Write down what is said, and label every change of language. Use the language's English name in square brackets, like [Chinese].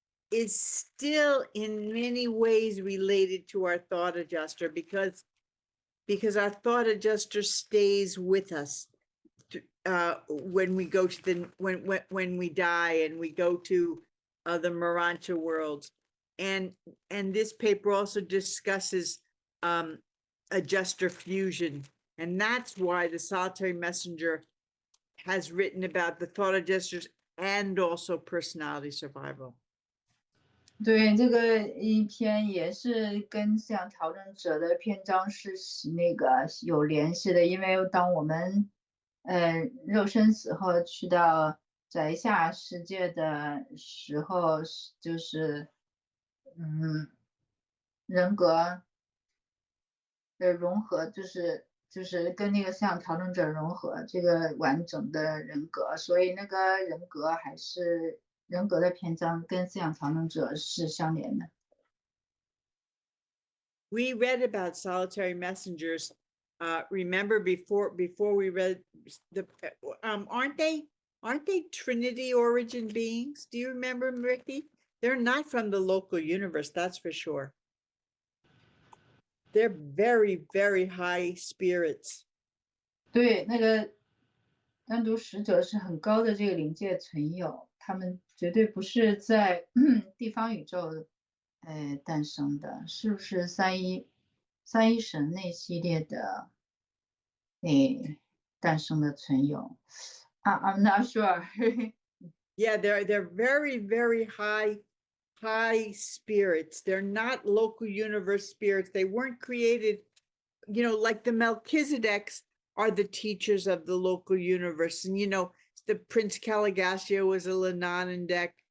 [English] is still in many ways related to our thought adjuster because our thought adjuster stays with us when we go to the when we die and we go to the Marancha worlds. And this paper also discusses adjuster fusion, and that's why the solitary messenger has written about the thought adjusters and also personality survival. [Chinese] 对，这个一篇也是跟思想调整者的篇章是那个有联系的，因为当我们肉身死后去到宅下世界的时候，就是人格的融合，就是跟那个思想调整者融合这个完整的人格，所以那个人格还是人格的篇章跟思想调整者是相连的。 [English] We read about solitary messengers. Remember before we read the aren't they Trinity origin beings? Do you remember, Ricky? They're not from the local universe, that's for sure. They're very, very high spirits. [Chinese] 对，那个单独使者是很高的这个灵界存有，他们绝对不是在地方宇宙诞生的，是不是三一神那系列的诞生的存有？ [English] I'm not sure. Yeah, they're very, very high spirits. They're not local universe spirits. They weren't created, like the Melchizedeks are the teachers of the local universe. And, the Prince Caligastia was a Lenanendek.